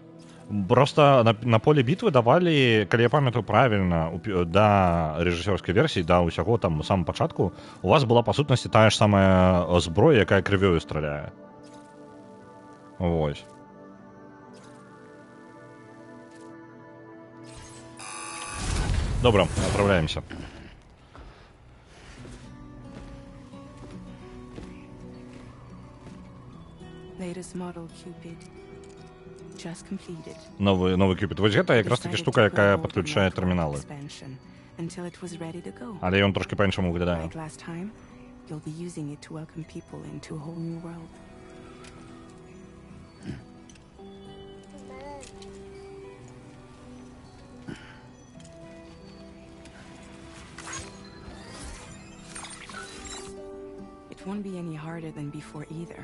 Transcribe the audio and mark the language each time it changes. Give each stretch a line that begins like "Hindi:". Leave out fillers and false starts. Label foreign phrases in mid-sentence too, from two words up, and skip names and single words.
Belarusian: Просто на поле бітвы давалі, калі я памятаю правільна, да рэжысёрскай версіі, да ўсяго там у самым пачатку, у вас была па сутнасці тая ж самая зброя, якая крывёю страляе. Вось. Добра, отправляемся.
English: Latest model Cupid. Just completed.
Russian: Новый Cupid.
Belarusian: Вось гэта якраз таки штука, якая падключае тэрміналы. Але ён трошки па-іншаму выглядае.
English: Like last time, you'll be using it to welcome people into a whole new world. It won't be any harder than before either.